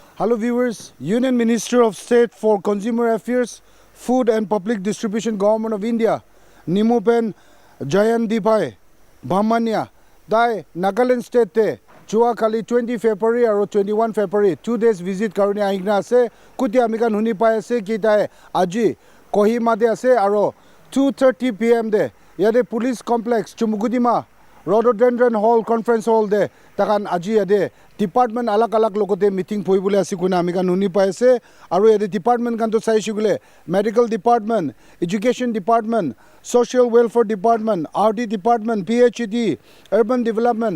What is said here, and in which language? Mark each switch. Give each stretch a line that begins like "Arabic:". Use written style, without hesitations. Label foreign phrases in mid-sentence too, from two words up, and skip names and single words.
English: Hello viewers, Union Minister of State for Consumer Affairs, Food and Public Distribution, Government of India,
Naga Pidgin: Nimupen Jayandipai Bhamania, Dai Nagaland State te Chua Kali 20 February or 21 February
English: 2 days visit
Naga Pidgin: karone ahina ase kuti amikan huni pai ase ki dai aji Kohima de ase aro 2:30 PM de yade
English: police complex
Naga Pidgin: Chumugudima Rhododendron Hall Conference Hall de takan aji yade department alak lokote meeting poi bole ase kuna amikan huni pai ase aro yade department kan to sai shigule
English: medical department, education department, social welfare department, RD department, PhD, urban development,